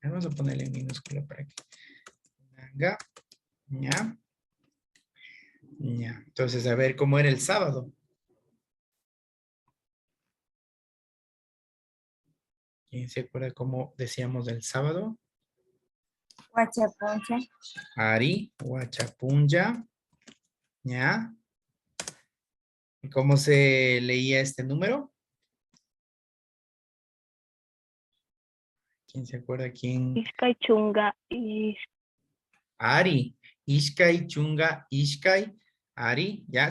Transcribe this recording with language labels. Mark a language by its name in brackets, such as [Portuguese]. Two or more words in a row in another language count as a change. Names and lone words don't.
[Spanish] Vamos a ponerle en minúscula para aquí. Kunanga, ¿ya? Ya. Entonces, a ver, ¿cómo era el sábado? ¿Quién se acuerda cómo decíamos el sábado? Huachapuncha. [Quechua] Ari, Huachapunja, [Spanish] ¿ya? ¿Y cómo se leía este número? ¿Quién se acuerda quién? [Quechua] Iskay chunga y Ari, Ishkai, Chunga, Ishkai, Ari, [Spanish] ¿ya?